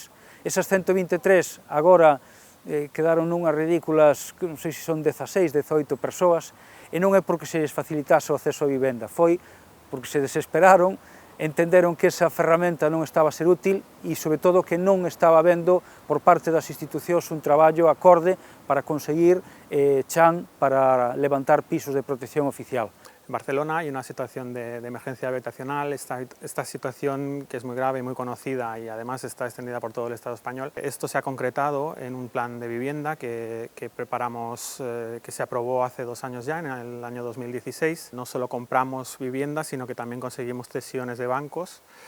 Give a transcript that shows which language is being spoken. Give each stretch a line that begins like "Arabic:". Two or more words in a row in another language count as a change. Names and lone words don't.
Galician: Esas 123 agora quedaron nunhas ridículas, non sei se son 16, 18 persoas, e non é porque se les facilitase o acceso á vivenda, foi porque se desesperaron, entenderon que esa ferramenta non estaba a ser útil e, sobre todo, que non estaba habendo por parte das institucións un traballo acorde para conseguir chan para levantar pisos de protección oficial.
Spanish: En Barcelona hay una situación de emergencia habitacional, esta situación que es muy grave y muy conocida y además está extendida por todo el Estado español. Esto se ha concretado en un plan de vivienda que preparamos, que se aprobó hace 2 años ya, en el año 2016. No solo compramos viviendas, sino que también conseguimos cesiones de bancos.